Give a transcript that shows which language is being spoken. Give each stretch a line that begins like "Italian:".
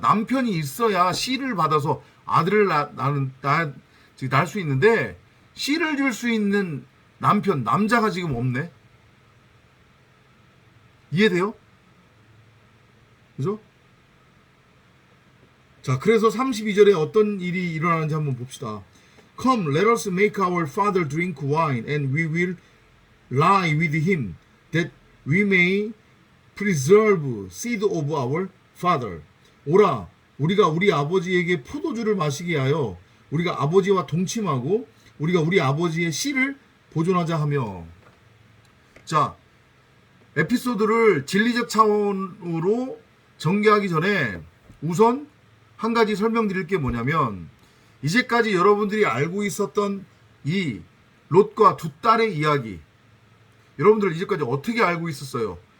Korean: 남편이 있어야 씨를 받아서 아들을 낳을 수 있는데, 씨를 줄 수 있는 남자가 지금 없네. 이해돼요? 그죠? 자, 그래서 32절에 어떤 일이 일어나는지 한번 봅시다.
English: Come, let us make our father drink wine, and we will lie with him, that we may preserve seed of our father.
Korean: 오라, 우리가 우리 아버지에게 포도주를 마시게 하여 우리가 아버지와 동침하고 우리가 우리 아버지의 씨를 보존하자 하며. 자, 에피소드를 진리적 차원으로 전개하기 전에 우선 한 가지 설명드릴 게 뭐냐면, 이제까지 여러분들이 알고 있었던 이 롯과 두 딸의 이야기, 여러분들 이제까지 어떻게 알고 있었어요?